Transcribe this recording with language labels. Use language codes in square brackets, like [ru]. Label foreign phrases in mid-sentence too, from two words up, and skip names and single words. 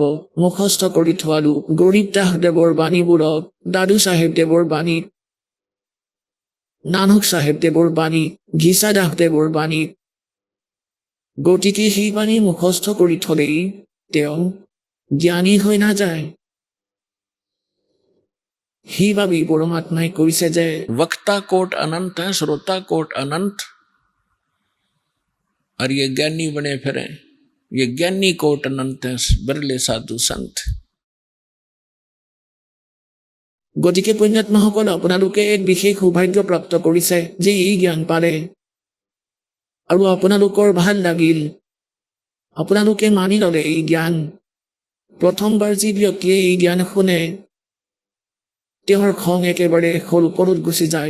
[as] মুখস্থ কৰি থোৱা লোক গৰীব দাসদেৱৰ বাণীবোৰক দাদু চাহেবদেৱৰ বাণী, নানক চাহেবদেৱৰ বাণী, ঘিচা দাসদেৱৰ বাণী। গতিকে সেই বাণী মুখস্থ কৰি থলেই তেওঁ জ্ঞানী হৈ নাযায়। সেইবাবেই পৰমাত্মাই কৈছে যে [hi] वक्ता कोट अनंत है, श्रोता कोट अनंत, और ये ज्ञानी बने फिरे, ये ज्ञानी कोट अनंत है, बिरले साधु संत। [as] গতিকে পুণ্যাত্মাসকল, আপোনালোকে এক বিশেষ সৌভাগ্য প্ৰাপ্ত কৰিছে যে এই জ্ঞান পালে, আৰু আপোনালোকৰ ভাল লাগিল। আপোনালোকে মানি ল'লে এই জ্ঞান। প্ৰথমবাৰ যি ব্যক্তিয়ে এই জ্ঞান শুনে তেওঁৰ খং একেবাৰে ওপৰত গুচি যায়।